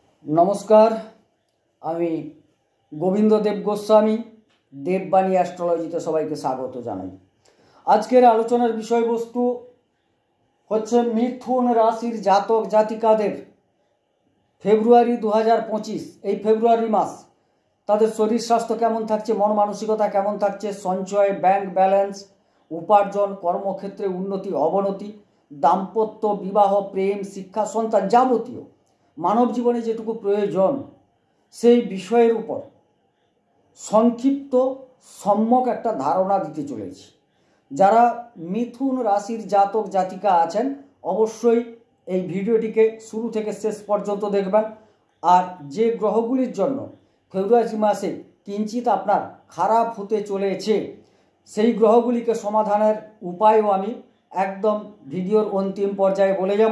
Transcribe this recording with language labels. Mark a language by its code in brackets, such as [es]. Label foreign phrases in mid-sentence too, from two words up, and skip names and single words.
[bn] নমস্কার আমি গোবিন্দ দেব গোস্বামী দেববাণী অ্যাস্ট্রোলজিতে সবাইকে স্বাগত জানাই। আজকের আলোচনার বিষয়বস্তু হচ্ছে মিথুন রাশির জাতক জাতিকাদের ফেব্রুয়ারি 2025 এই ফেব্রুয়ারি মাস তাদের শরীর স্বাস্থ্য কেমন থাকছে, মন মানসিকতা কেমন থাকছে, संचय [en] bank balance, [bn] উপার্জন, কর্মক্ষেত্রে উন্নতি অবনতি, দাম্পত্য বিবাহ প্রেম শিক্ষা সন্তান যাবতীয় মানব জীবনে যেটুকু প্রয়োজন সেই বিষয়ের উপর সংক্ষিপ্ত সম্যক একটা ধারণা দিতে চলেছি। যারা মিথুন রাশির জাতক জাতিকা আছেন অবশ্যই এই ভিডিওটিকে শুরু থেকে শেষ পর্যন্ত দেখবেন। আর যে গ্রহগুলির জন্য ফেব্রুয়ারি মাসে কিঞ্চিত আপনার খারাপ হতে চলেছে সেই গ্রহগুলিকে সমাধানের উপায়ও আমি একদম ভিডিওর অন্তিম পর্যায়ে বলে যাব।